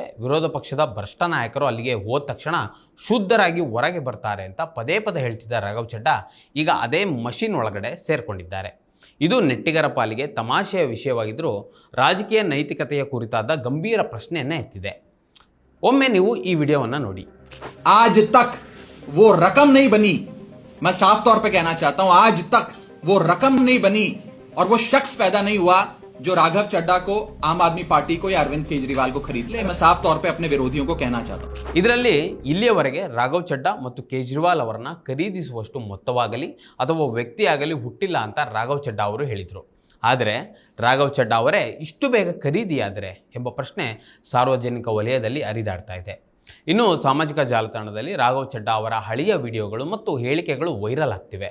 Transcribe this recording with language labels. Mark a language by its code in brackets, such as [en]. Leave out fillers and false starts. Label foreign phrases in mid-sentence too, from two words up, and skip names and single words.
[kn] ವಿರೋಧ ಪಕ್ಷದ ಭ್ರಷ್ಟ ನಾಯಕರು ಅಲ್ಲಿಗೆ ಹೋದ ತಕ್ಷಣ ಶುದ್ಧರಾಗಿ ಹೊರಗೆ ಬರ್ತಾರೆ ಅಂತ ಪದೇ ಪದೇ ಹೇಳ್ತಿದ್ದ ರಾಘವ್ ಚಡ್ಡಾ ಈಗ ಅದೇ ಮಷಿನ್ ಒಳಗಡೆ ಸೇರ್ಕೊಂಡಿದ್ದಾರೆ. ಇದು ನೆಟ್ಟಿಗರ ಪಾಲಿಗೆ ತಮಾಷೆಯ ವಿಷಯವಾಗಿದ್ದರೂ ರಾಜಕೀಯ ನೈತಿಕತೆಯ ಕುರಿತಾದ ಗಂಭೀರ ಪ್ರಶ್ನೆಯನ್ನೇ ಎತ್ತಿದೆ. ಒಮ್ಮೆ ನೀವು ಈ ವಿಡಿಯೋವನ್ನು ನೋಡಿ. [hi] आज तक वो रकम नहीं बनी, मैं साफ तौर पे कहना चाहता हूं, आज तक वो रकम नहीं बनी और वो शख्स पैदा नहीं हुआ जो राघव चड्डा को, आम आदमी पार्टी को या अरविंद केजरीवाल को खरीद ले. मैं साफ तौर पे अपने विरोधियों को कहना चाहता हूं. [kn] ಇದರಲ್ಲಿ ಇಲ್ಲಿಯವರೆಗೆ ರಾಘವ್ ಚಡ್ಡಾ ಮತ್ತು ಕೇಜ್ರಿವಾಲ್ ಅವರನ್ನ ಖರೀದಿಸುವಷ್ಟು ಮೊತ್ತವಾಗಲಿ ಅಥವಾ ವ್ಯಕ್ತಿಯಾಗಲಿ ಹುಟ್ಟಿಲ್ಲ ಅಂತ ರಾಘವ್ ಚಡ್ಡಾ ಅವರು ಹೇಳಿದರು. ಆದರೆ ರಾಘವ್ ಚಡ್ಡಾ ಅವರೇ ಇಷ್ಟು ಬೇಗ ಖರೀದಿಯಾದರೆ ಎಂಬ ಪ್ರಶ್ನೆ ಸಾರ್ವಜನಿಕ ವಲಯದಲ್ಲಿ ಹರಿದಾಡ್ತಾ ಇದೆ. ಇನ್ನು ಸಾಮಾಜಿಕ ಜಾಲತಾಣದಲ್ಲಿ ರಾಘವ್ ಚಡ್ಡಾ ಅವರ ಹಳೆಯ ವಿಡಿಯೋಗಳು ಮತ್ತು ಹೇಳಿಕೆಗಳು ವೈರಲ್ ಆಗ್ತಿವೆ.